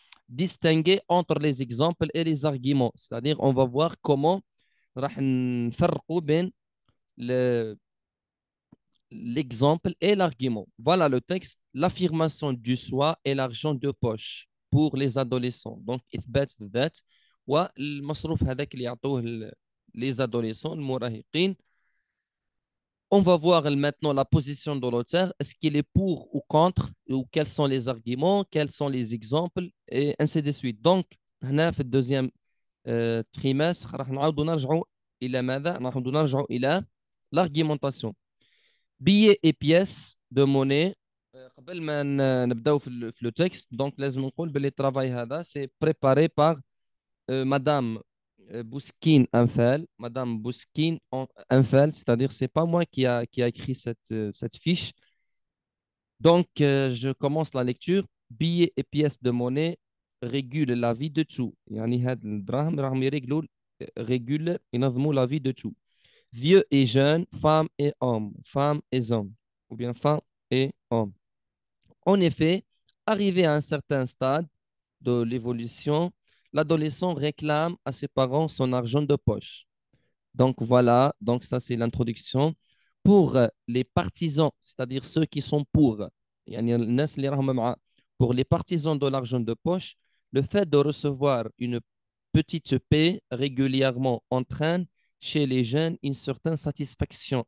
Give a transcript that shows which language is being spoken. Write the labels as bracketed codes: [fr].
[fr] Distinguer entre les exemples et les arguments, c'est-à-dire on va voir comment [ar] راح نفرقوا بين [fr] l'exemple et l'argument. Voilà le texte, l'affirmation du soi et l'argent de poche pour les adolescents. [ar] Donc إثبات الذات والمصروف هذاك اللي يعطوه [fr] les adolescents [ar] المراهقين. [fr] On va voir maintenant la position de l'auteur. Est-ce qu'il est pour ou contre, ou quels sont les arguments, quels sont les exemples, et ainsi de suite. [ar] Donc, هنا في الدوزيام trimestre راح نعاودوا نرجعوا إلى ماذا؟ راح نرجعوا إلى l'argumentation. [fr] Billets et pièces de monnaie. [ar] قبل ما نبداو في [fr] le texte, donc [ar] لازم نقول باللي الترافاي هذا [fr] c'est préparé par Madame Bouskin Infel, Madame Bouskin Infel, c'est-à-dire c'est pas moi qui a écrit cette fiche. Donc, je commence la lecture. Billets et pièces de monnaie régulent la vie de tout. [ar] يعني هاد الدراهم راهم يريقلوا régulent ينظموا [fr] la vie de tout. Vieux et jeunes, femmes et hommes, femmes et hommes, ou bien femmes et hommes. En effet, arrivé à un certain stade de l'évolution, l'adolescent réclame à ses parents son argent de poche. Donc voilà, donc ça c'est l'introduction. Pour les partisans, c'est-à-dire ceux qui sont pour, [ar] يعني الناس اللي راهم مع- [fr] pour les partisans de l'argent de poche, le fait de recevoir une petite paix régulièrement entraîne chez les jeunes une certaine satisfaction.